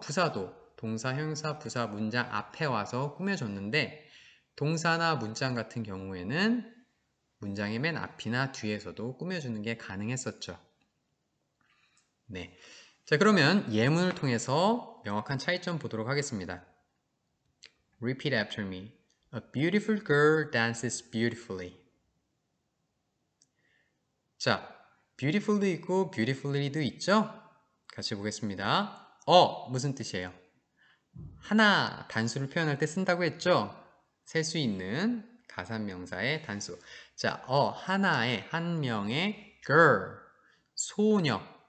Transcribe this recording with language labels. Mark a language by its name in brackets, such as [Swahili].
[Korean] 부사도 동사, 형용사, 부사, 문장 앞에 와서 꾸며줬는데 동사나 문장 같은 경우에는 문장의 맨 앞이나 뒤에서도 꾸며주는 게 가능했었죠. 네. 자, 그러면 예문을 통해서 명확한 차이점 보도록 하겠습니다. [English] Repeat after me. A beautiful girl dances beautifully. [Korean] 자, beautiful도 있고 beautifully도 있죠? 같이 보겠습니다. 무슨 뜻이에요? 하나, 단수를 표현할 때 쓴다고 했죠? 셀 수 있는 가산명사의 단수. 자, 하나의, 한 명의 girl, 소녀.